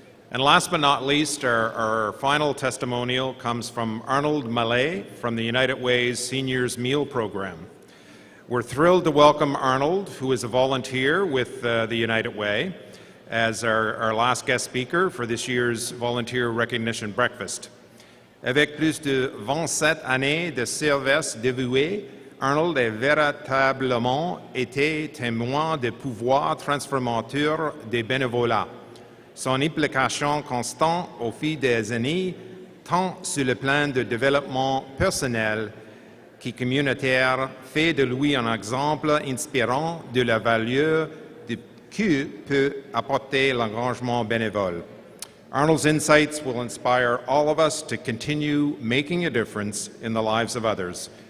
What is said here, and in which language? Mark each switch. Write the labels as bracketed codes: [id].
[en] And last but not least, our final testimonial comes from Arnold Mallet from the United Way's Seniors Meal Program. We're thrilled to welcome Arnold, who is a volunteer with the United Way, as our last guest speaker for this year's Volunteer Recognition Breakfast. [fr] Avec plus de 27 années de service dévoué, Arnold a véritablement été témoin des pouvoirs transformateurs des bénévolats. Son implication constante au fil des années, tant sur le plan de développement personnel que communautaire, fait de lui un exemple inspirant de la valeur que peut apporter l'engagement bénévole. [en] Arnold's insights will inspire all of us to continue making a difference in the lives of others.